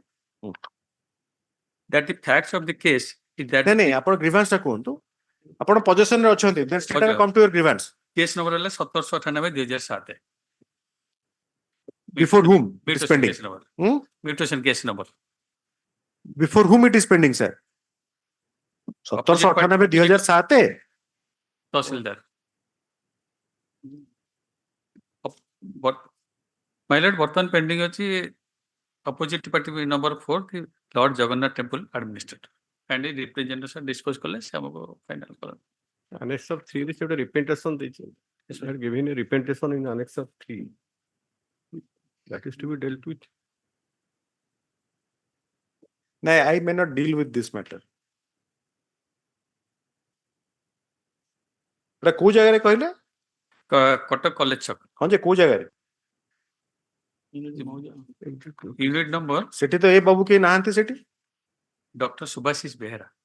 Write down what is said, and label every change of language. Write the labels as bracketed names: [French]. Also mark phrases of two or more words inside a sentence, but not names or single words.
[English] That the facts of the case is that [Odia] ନାଇଁ ଆପଣ ଗ୍ରିଭାନ୍ସ ଟା କୁହନ୍ତୁ, ଆପଣ ପୋଜିସନ ରେ ଅଛନ୍ତି, [English] then straight away come to your grievance. case number ହେଲା 1798/2007. Before whom it is Mutation pending? case number. Hmm? Mutation case number. Before whom it is pending, sir? 1798/2007 তহসিলদার My lord, [Odia] ବର୍ତ୍ତମାନ pending ଅଛି [English] opposite party number 4 the Lord Jagannath Temple Administrator and the representation [Odia] dispose କଲେ ସେ ଆମକୁ final କରନ୍ତି. [English] Annex of 3 [Odia] ରେ ଗୋଟେ representation ଦେଇଛି. [English] Yes, I had given a representation in Annex of 3. That is to be dealt with. ନାଇଁ, I may not deal with this matter. [Odia] ଏଟା କୋଉ ଜାଗାରେ କହିଲେ? କଟକ କଲେଜ ଛକ ହଁ ଯେ କୋଉ ଜାଗାରେ? ୟୁନିଟ ନମ୍ବର ସେଠି ତ ଏ ବାବୁ କେହି ନାହାନ୍ତି ସେଠି। ଡକ୍ଟର ସୁଭାଶିଷ ବେହେରା।